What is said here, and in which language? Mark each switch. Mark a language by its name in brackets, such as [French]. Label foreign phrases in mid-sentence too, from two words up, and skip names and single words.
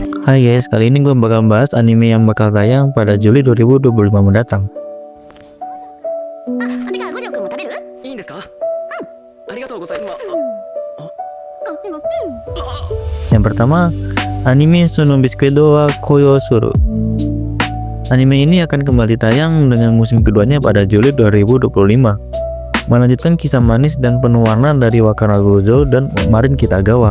[Indonesian] Hai guys, kali ini gue bakal bahas anime yang bakal tayang pada Juli 2025 mendatang. [Japanese] てか五条くんも食べる？いいんですか？ありがとうございます。 [Indonesian] Yang pertama, anime Sono Bisquedo wa Koyosuru. Anime ini akan kembali tayang dengan musim keduanya pada Juli 2025, melanjutkan kisah manis dan penuh warna dari Wakana Gojo dan Marin Kitagawa.